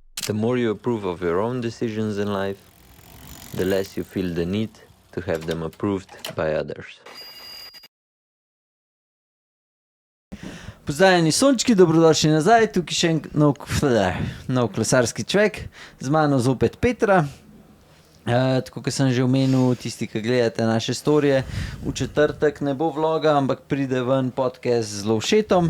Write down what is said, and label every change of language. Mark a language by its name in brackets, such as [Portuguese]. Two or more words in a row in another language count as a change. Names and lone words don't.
[English] The more you approve of your own decisions in life, the less you feel the need to have them approved by others. [Slovenian] Pozdravljeni sončki, dobrodošli nazaj, tukaj še nov klesarski čvek, z mano zopet Petra. Tako kot sem že omenil, tisti, ki gledate naše storije, v četrtek ne bo vloga, ampak pride ven podcast z Lovšetom.